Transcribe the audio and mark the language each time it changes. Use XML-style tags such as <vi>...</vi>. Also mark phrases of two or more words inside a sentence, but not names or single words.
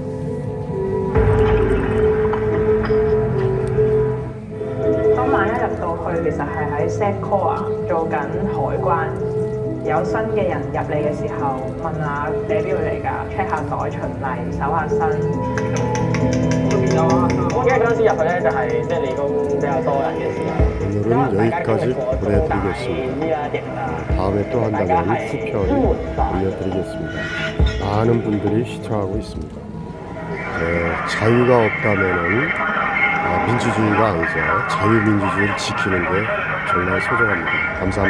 <yue>當晚一入到去，其實係喺 Setcore 做緊海關，有新嘅人入嚟嘅時候，問下你邊度嚟㗎 ，check 下袋循例，搜下身。因為嗰陣時入去咧就係即係理工比較多人嘅時候。</yue> <ko>오늘은 여기까지 보내드리겠습니다. 다음에 또 한다면 후편을 알려드리겠습니다. 많은 분들이 시청하고 있습니다. 자유가 없다면은 민주주의가 아니죠. 자유민주주의를 지키는 게 정말 소중합니다.</ko>